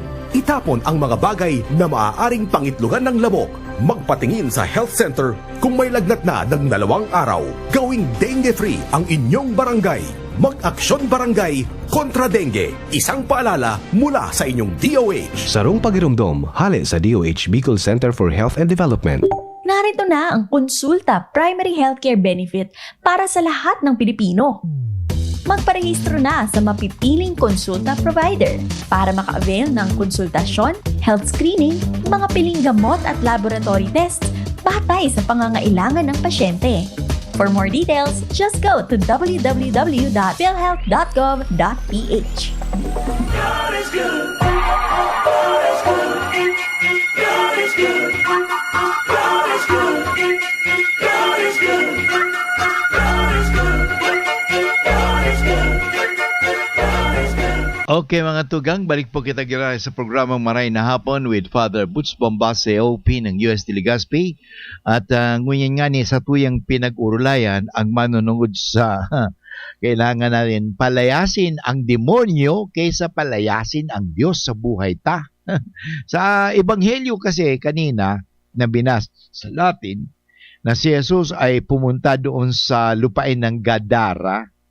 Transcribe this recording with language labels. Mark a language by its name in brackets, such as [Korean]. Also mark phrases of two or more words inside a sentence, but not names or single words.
[Filipino] Itapon ang mga bagay na maaaring pangitlugan ng lamok. Magpatingin sa [English] health center [Filipino] kung may lagnat na ng 2 araw. Gawing dengue-free ang inyong barangay. Mag-aksyon barangay kontra dengue. Isang paalala mula sa inyong DOH. [Bikol] Sarong pagirumdom, hali sa DOH Bicol Center for Health and Development. [Filipino] Narito na ang Konsulta Primary Healthcare Benefit para sa lahat ng Pilipino. Magparehistro na sa mapipiling konsulta provider para maka-avail ng konsultasyon, [English] health screening, [Filipino] mga piling gamot at [English] laboratory tests [Filipino] batay sa pangangailangan ng pasyente. [English] For more details, just go to www.philhealth.gov.ph. God is good. God is good. God is good. God is good. God is good. God is good. God is good. [Bikol] Okay mga tugang, balik po kita gira sa programang Maray na Hapon with Father Butch Bombase, OP ng UST Legazpi. At ngunyan nga ni sa tuyang pinag-urulayan ang manunungod sa [Filipino] kailangan natin palayasin ang demonyo kaysa palayasin ang Diyos sa buhay [Bikol] ta. [Filipino] Sa Ebanghelyo kasi kanina na binas sa Latin na si Jesus ay pumunta doon sa lupain ng Gadara,